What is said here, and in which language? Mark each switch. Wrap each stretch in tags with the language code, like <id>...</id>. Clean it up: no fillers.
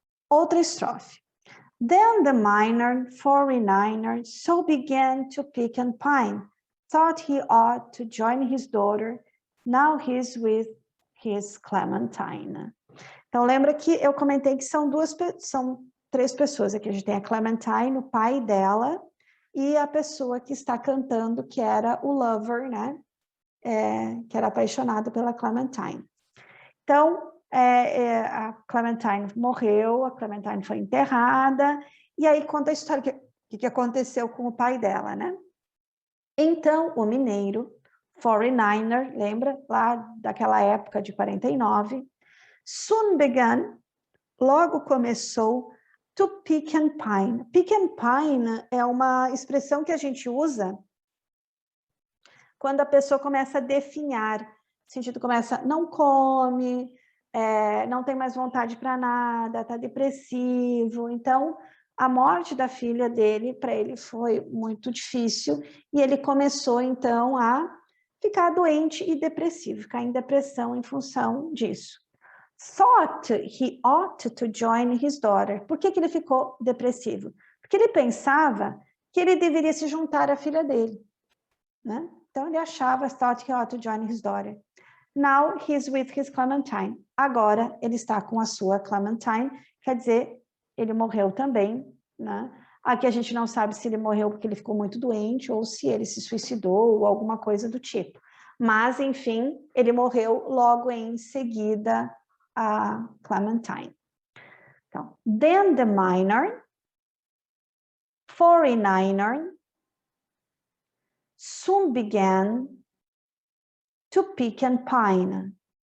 <pt>Outra estrofe.</pt> <en>Then the miner, 49er, so began to pick and pine, thought he ought to join his daughter, now he's with his Clementine.</en> <pt>Então, lembra que eu comentei que são três pessoas aqui. A gente tem a Clementine, o pai dela, e a pessoa que está cantando, que era o lover, né? Que era apaixonado pela Clementine. Então, a Clementine morreu, a Clementine foi enterrada, e aí conta a história que aconteceu com o pai dela, né? Então, o mineiro, 49er, lembra? Lá daquela época de 49,</pt> <en>soon began,</en> <pt>logo começou,</pt> <en>to pick and pine.</en> <pt>Pick and pine é uma expressão que a gente usa quando a pessoa começa a definhar, o sentido começa, não come, não tem mais vontade para nada, está depressivo. Então, a morte da filha dele, para ele, foi muito difícil, e ele começou, então, a ficar doente e depressivo, ficar em depressão em função disso.</pt> <en>Thought he ought to join his daughter.</en> <pt>Por que ele ficou depressivo? Porque ele pensava que ele deveria se juntar à filha dele, né? Então, ele achava,</pt> <en>thought he ought to join his daughter. Now, he's with his Clementine.</en> <pt>Agora, ele está com a sua Clementine, quer dizer, ele morreu também, né? Aqui a gente não sabe se ele morreu porque ele ficou muito doente ou se ele se suicidou ou alguma coisa do tipo. Mas, enfim, ele morreu logo em seguida a Clementine. Então,</pt> <en>then the miner, 49er, soon began to pick and pine.</en>